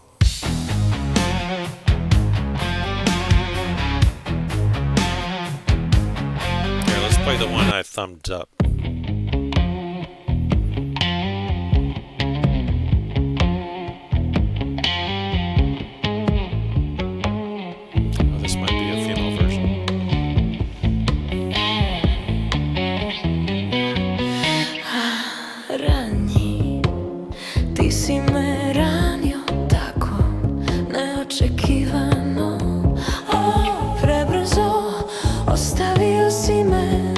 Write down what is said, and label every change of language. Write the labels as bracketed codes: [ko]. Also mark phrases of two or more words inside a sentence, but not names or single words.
[en] Play the one I thumbed up. Oh, this might be a female version. [sr] Rani, ti si me ranio tako neočekivano. Prebrzo ostavio si me.